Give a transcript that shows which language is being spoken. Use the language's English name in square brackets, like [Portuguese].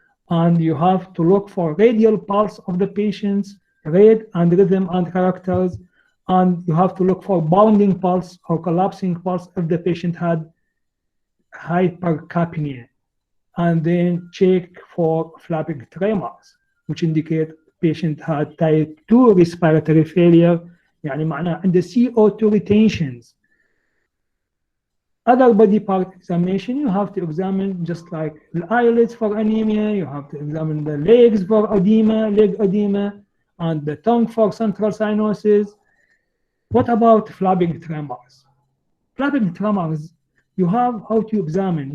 [English] And you have to look for radial pulse of the patient's rate and rhythm and characters. And you have to look for bounding pulse or collapsing pulse if the patient had hypercapnia. And then check for flapping tremors, which indicate patient had type 2 respiratory failure. [Arabic] يعني معناه عنده [English] CO2 retentions. Other body part examination, you have to examine just like the eyelids for anemia, you have to examine the legs for edema, leg edema, and the tongue for central cyanosis. What about flapping tremors? Flapping tremors, you have how to examine.